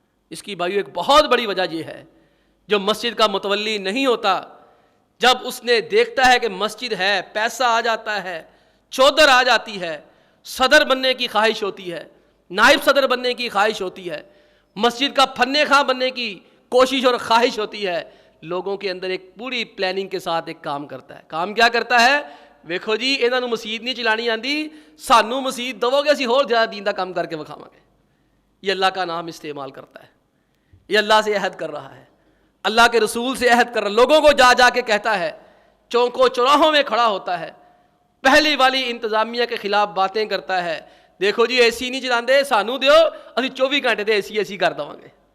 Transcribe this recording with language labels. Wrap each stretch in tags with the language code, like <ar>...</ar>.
<ur>اس کی بھائیو ایک بہت بڑی وجہ یہ ہے, جو مسجد کا متولی نہیں ہوتا, جب اس نے دیکھتا ہے کہ مسجد ہے, پیسہ آ جاتا ہے, چودر آ جاتی ہے, صدر بننے کی خواہش ہوتی ہے, نائب صدر بننے کی خواہش ہوتی ہے, مسجد کا فن خواہ بننے کی کوشش اور خواہش ہوتی ہے, لوگوں کے اندر ایک پوری پلاننگ کے ساتھ ایک کام کرتا ہے. کام کیا کرتا ہے؟</ur> <pa>ویکھو جی انہاں نوں مسجد نہیں چلانی آندی, سانوں مسجد دو گے, اسی ہور زیادہ دین دا کام کر کے وکھاواں گے.</pa> <ur>یہ اللہ کا نام استعمال کرتا ہے, یہ اللہ سے عہد کر رہا ہے, اللہ کے رسول سے عہد کر رہا ہے, لوگوں کو جا جا کے کہتا ہے, چوکوں چوراہوں میں کھڑا ہوتا ہے, پہلی والی انتظامیہ کے خلاف باتیں کرتا ہے.</ur> <pa>دیکھو جی اے سی نہیں چلاندے, سانوں دیو, اسی 24 گھنٹے تے اے سی کر دواں گے.</pa>